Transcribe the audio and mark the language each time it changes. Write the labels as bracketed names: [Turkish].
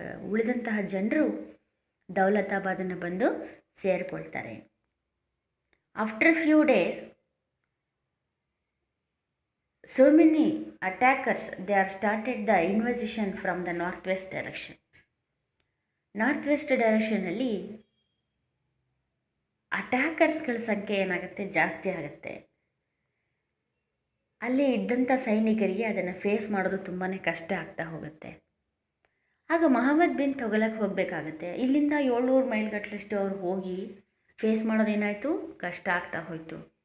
[Kannada] ಉಳಿದಂತಹ ಜನರು ದೌಲತಾಬಾದನ್ನು ಬಂದು ಸೇರಿಕೊಳ್ತಾರೆ. [English] After few days so many attackers, they are started the invasion from the northwest direction. [Kannada] North ಡೈರೆಕ್ಷನಲ್ಲಿ ಅಟ್ಯಾಕರ್ಸ್ಗಳ ಸಂಖ್ಯೆ ಏನಾಗುತ್ತೆ ಜಾಸ್ತಿ ಆಗುತ್ತೆ. ಅಲ್ಲಿ ಇದ್ದಂಥ ಸೈನಿಕರಿಗೆ ಅದನ್ನು ಫೇಸ್ ಮಾಡೋದು ತುಂಬಾ ಕಷ್ಟ ಆಗ್ತಾ ಹೋಗುತ್ತೆ. ಆಗ ಮೊಹಮ್ಮದ್ ಬಿನ್ ತಗೊಳಕ್ಕೆ ಹೋಗಬೇಕಾಗತ್ತೆ. ಇಲ್ಲಿಂದ 700 ಮೈಲ್ಗಟ್ಟಲಷ್ಟು ಅವ್ರು ಹೋಗಿ ಫೇಸ್ ಮಾಡೋದೇನಾಯಿತು ಕಷ್ಟ ಆಗ್ತಾ ಹೋಯಿತು.